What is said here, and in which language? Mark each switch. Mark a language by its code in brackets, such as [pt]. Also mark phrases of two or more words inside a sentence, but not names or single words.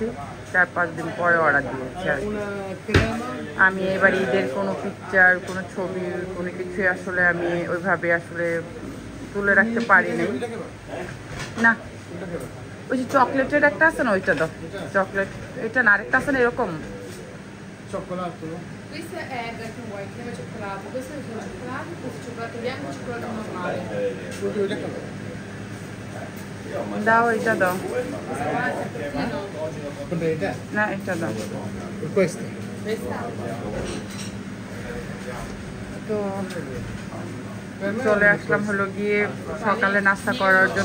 [bn] 4-5 দিন পরে অর্ডার দিয়েছি আর আমি এবার ঈদের কোনো পিকচার, কোনো ছবি, কোনো কিছুই আসলে আমি ওইভাবে আসলে তুলে রাখতে পারিনি। না, ওই যে চকলেটের একটা আছে না, ওইটা দাও। চকলেট এটা না, আরেকটা আছে না এরকম [it] cioccolato. Questo è [en] black and white, [it] crema cioccolato, questo è solo cioccolato, questo è cioccolato bianco e cioccolato normale. [bn] দাও, এটা দাও [it] Prendete? [bn] না, এটা দাও। [it] Per questo? [bn] তো চলে আসলাম হলো গিয়ে সকালে নাস্তা করার জন্য।